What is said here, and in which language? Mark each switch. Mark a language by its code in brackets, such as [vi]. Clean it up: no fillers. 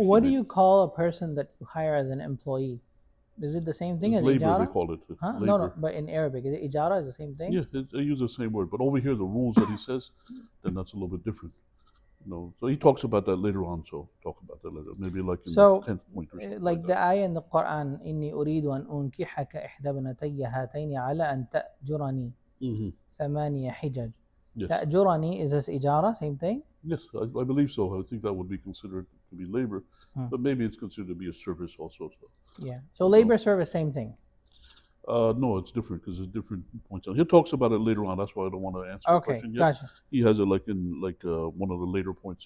[en] What do you call a person that you hire as an employee? Is it the same thing as labor, ijara? They call it. Huh? No, but in Arabic, is it ijara is the same thing? Yeah, they use the same word. But over here, the rules that he says, then that's a little bit different. So he talks about that later on. So talk about that later. Maybe like in the 10th point or something. Like the ayah in the Quran, [ar] إني أريد أن أنكحك إحدى ابنتي هاتين على أن تأجرني ثمانية حجج. تأجرني [en] is this ijara, same thing? Yes, I believe so. I think that would be considered to be labor, but maybe it's considered to be a service also. So, Yeah. So labor service, same thing. no, it's different because there's different points. He talks about it later on. That's why I don't want to answer the Okay, question yet. gotcha. He has it like in one of the later points.